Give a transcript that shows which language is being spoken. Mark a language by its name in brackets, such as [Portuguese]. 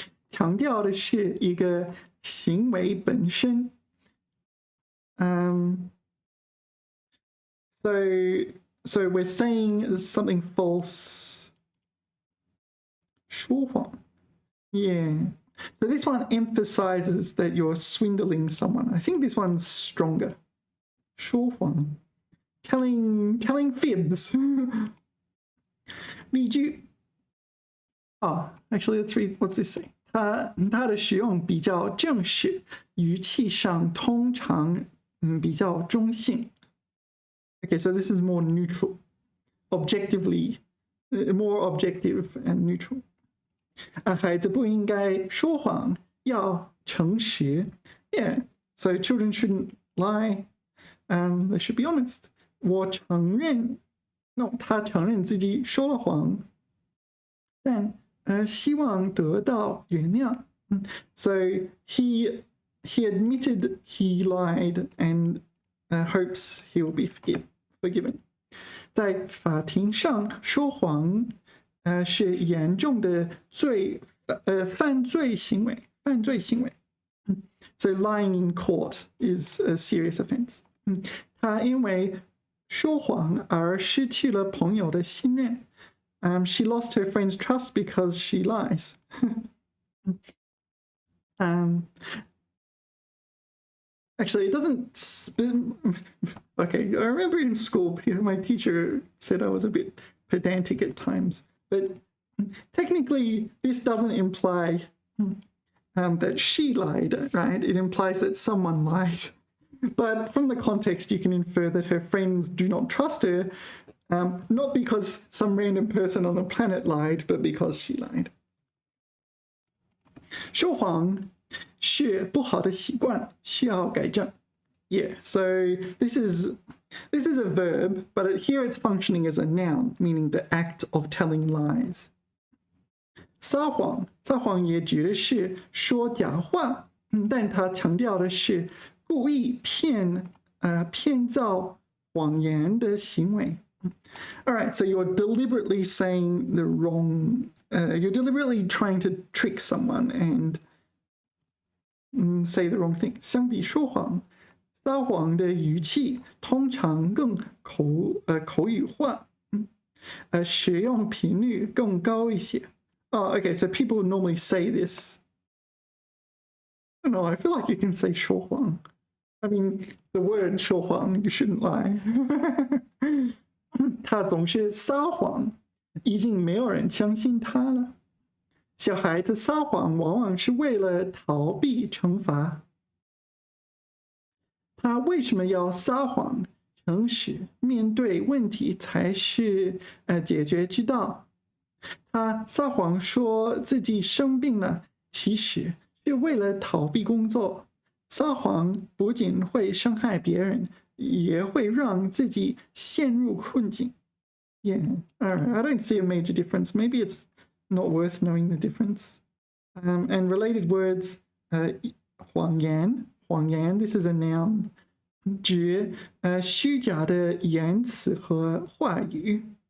[Chinese] 强调的是一个行为本身。 [English] So we're saying something false. [Chinese] 说谎.Yeah. [English] So this one emphasizes that you're swindling someone. I think this one's stronger. 说谎.Telling fibs. 例句.Actually, let's read. What's this say? [Chinese] 它的使用比较正式，语气上通常比较中性。 [English] Okay, so this is more neutral, objectively, more objective and neutral. [Chinese] 孩子不应该说谎，要诚实。 [English] Yeah, so children shouldn't lie. They should be honest. [Chinese] 我承认 ，no， 他承认自己说了谎，但希望得到原谅。 [English] So he admitted he lied and hopes he will be forgiven. [Chinese] 在法庭上说谎是严重的犯罪行为。 [English] So lying in court is a serious offense. [Chinese] 他因为说谎而失去了朋友的信任。 [English] She lost her friend's trust because she lies. Actually, it doesn't. Okay, I remember in school, my teacher said I was a bit pedantic at times, but technically, this doesn't imply that she lied, right? It implies that someone lied. But from the context, you can infer that her friends do not trust her, not because some random person on the planet lied, but because she lied. [Chinese] 说谎是不好的习惯，需要改正。 [English] Yeah, so this is a verb, but here it's functioning as a noun, meaning the act of telling lies. [Chinese] 撒谎也指的是说假话，但它强调的是故意骗造谎言的行为。 [English] All right, so you're deliberately saying the wrong, you're deliberately trying to trick someone and say the wrong thing. [Chinese] 相比说谎，撒谎的语气通常更口语化，使用频率更高一些。 [English] Oh, okay, so people normally say this. I don't know, I feel like you can say 说谎. I mean, the word 说谎, you shouldn't lie. [Chinese] 他总是撒谎，已经没有人相信他了。小孩子撒谎往往是为了逃避惩罚。他为什么要撒谎？诚实面对问题才是解决之道。他撒谎说自己生病了，其实是为了逃避工作。撒谎不仅会伤害别人，也会让自己陷入困境。 [English] Yeah, all right. I don't see a major difference. Maybe it's not worth knowing the difference. And related words, 谎言, this is a noun. [Chinese] 指虚假的言辞和话语。